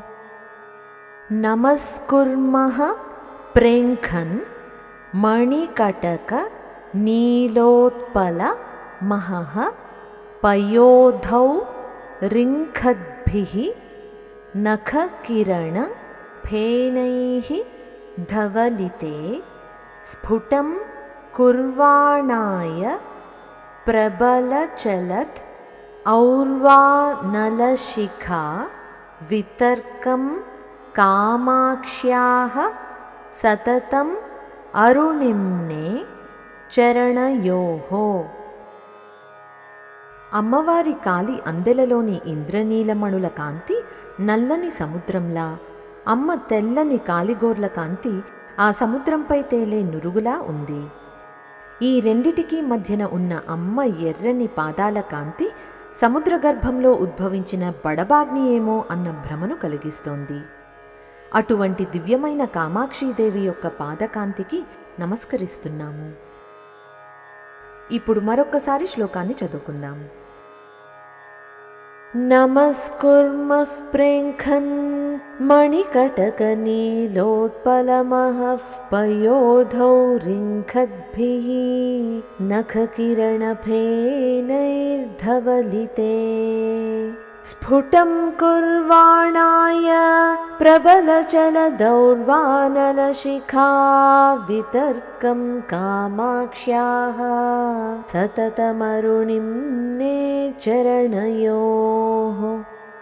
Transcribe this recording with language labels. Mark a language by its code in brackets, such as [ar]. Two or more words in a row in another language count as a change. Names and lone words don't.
[sa] नमस्कुर्मः प्रेङ्खन् मणिकटक नीलोत्पल महः पयोधौ रिङ्खद्भिः नखकिरण फेनैः धवलिते स्फुटं कुर्वाणाय प्रबलचलत् और्वानलशिखा वितर्कं कामाक्ष्याः सततम् अरुणिम्ने చరణయోః। [te] అమ్మవారి కాలి అందెలలోని ఇంద్రనీలమణుల కాంతి నల్లని సముద్రంలా, అమ్మ తెల్లని కాలిగోర్ల కాంతి ఆ సముద్రంపై తేలే నురుగులా ఉంది. ఈ రెండిటికీ మధ్యన ఉన్న అమ్మ ఎర్రని పాదాల కాంతి సముద్ర గర్భంలో ఉద్భవించిన బడబాగ్ని ఏమో అన్న భ్రమను కలిగిస్తోంది. అటువంటి దివ్యమైన కామాక్షీదేవి యొక్క పాదకాంతికి నమస్కరిస్తున్నాము. ఇప్పుడు మరొక్కసారి శ్లోకాన్ని చదువుకుందాం. [sa] నమస్కుర్మః ప్రేङ्खन् मणिकटकनीलोत्पलमहः पयोधौ रिङ्खद्भिः नखकिरणफेनैर्धवलिते स्फुटं कुर्वाणाय प्रबलचलदौर्वानलशिखा वितर्कं कामाक्ष्याः सततमरुणिं ने चरणयोः।